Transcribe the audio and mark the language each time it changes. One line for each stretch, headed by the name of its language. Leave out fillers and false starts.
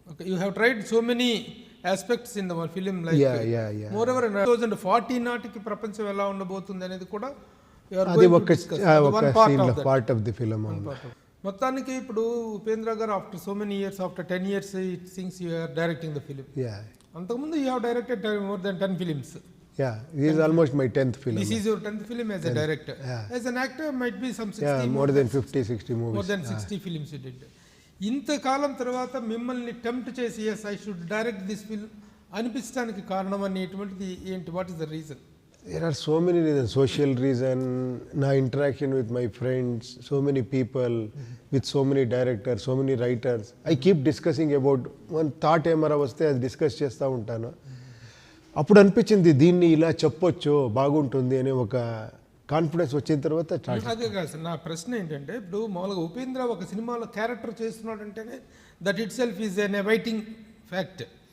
English: you have tried so many aspects in the film, like moreover
Telugu: 2040 నాటికి ప్రపంచం ఎలా ఉండబోతుంది అనేది కూడా
English: అది ఒక part of the film.
Telugu: మొత్తానికి ఇప్పుడు ఉపేంద్ర గారు
English: After so many years, after 10 years it seems you are directing the film. అంతకుముందు you have directed more than 10 films. This is almost my 10th film. This is your 10th film as a director. As an actor might be some 60 more than 50-60 movies. More than 60 films you did.
Telugu: ఇంతకాలం తర్వాత మిమ్మల్ని tempt చేసి
English: yes I should direct this film
Telugu: అనిపించడానికి కారణం అనేటువంటిది ఏంటి?
English: What is the reason? There are so many reasons. Social reason, నా interaction with my friends, so many people, with so many directors, so many writers. I keep discussing about one thought
Telugu: ఏమరా వస్తే అది discuss చేస్తూ ఉంటాను. అప్పుడు అనిపించింది దీన్ని ఇలా చెప్పొచ్చు, బాగుంటుంది అనే ఒక కాన్ఫిడెన్స్ వచ్చిన తర్వాత. అదే కాదు సార్, నా ప్రశ్న ఏంటంటే, ఇప్పుడు మామూలుగా ఉపేంద్ర ఒక సినిమాలో క్యారెక్టర్ చేస్తున్నాడు అంటేనే
English: That itself is an awaiting fact.